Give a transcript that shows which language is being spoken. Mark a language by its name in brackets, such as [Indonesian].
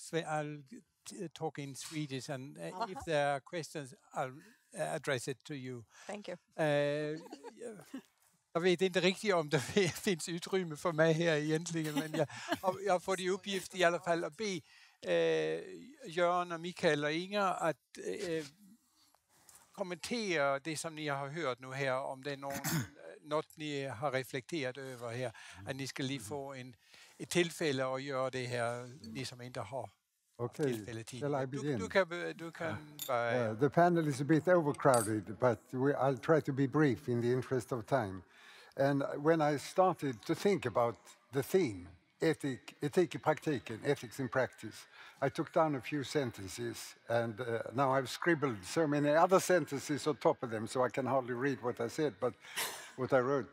[English] I'll talk in Swedish, and if there are questions, I'll address it to you. Thank you. [Swedish] Jag vet inte riktigt om det finns utrymme för mig här egentligen, men jag får i uppgift i alla fall att be Göran och Mikael och Inger att kommentera det som ni har hört nu här, om det är något ni har reflekterat över här, att ni ska få ett tillfälle att göra det här, ni som inte har tillfälle till. Du kan börja. [English] The panel is a bit overcrowded, but I'll try to be brief in the interest of time. And when I started to think about the theme, [Swedish] etik i praktiken, [English] ethics in practice, I took down a few sentences, and now I've scribbled so many other sentences on top of them, so I can hardly read what I said, but what I wrote.